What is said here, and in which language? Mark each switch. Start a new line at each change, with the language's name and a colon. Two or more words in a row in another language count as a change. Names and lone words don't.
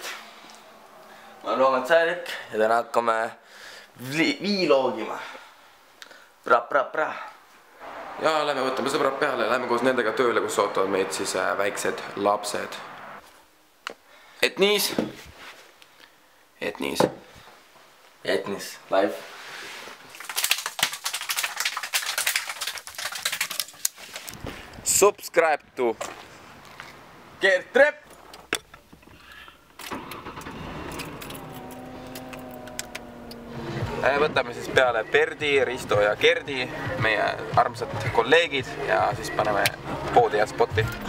Estonian: Ma olen Roomet Säärik ja täna hakkame Vlogima. Pra. Ja lähme võtame sõbrad peale ja lähme koos nendega tööle, kus ootavad meid siis väiksed lapsed. Etniis,
English: live. Subscribe to Gert Trepp.
Estonian: Võtame siis peale Perdi, Risto ja Gerdi, meie armsad kolleegid ja siis paneme poodi ja spotti.